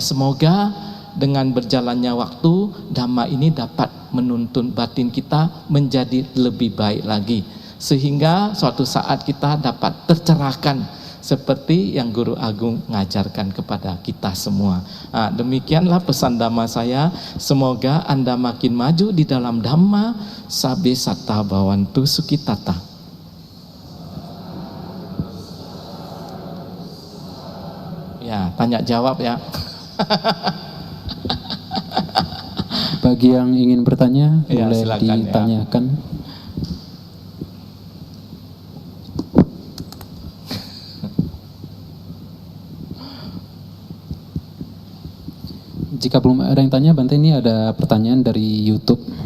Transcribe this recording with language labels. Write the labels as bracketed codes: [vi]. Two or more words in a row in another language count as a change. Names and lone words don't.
[id] Semoga dengan berjalannya waktu, Dhamma ini dapat menuntun batin kita menjadi lebih baik lagi, sehingga suatu saat kita dapat tercerahkan seperti yang Guru Agung ngajarkan kepada kita semua. Demikianlah pesan Dhamma saya. Semoga Anda makin maju di dalam Dhamma. [pi] Sabe satta bhavantu sukhitata. [id] Ya, tanya jawab ya. Bagi yang ingin bertanya, ya, boleh silakan, ditanyakan. Ya. Jika belum ada yang tanya, Bante, ini ada pertanyaan dari YouTube.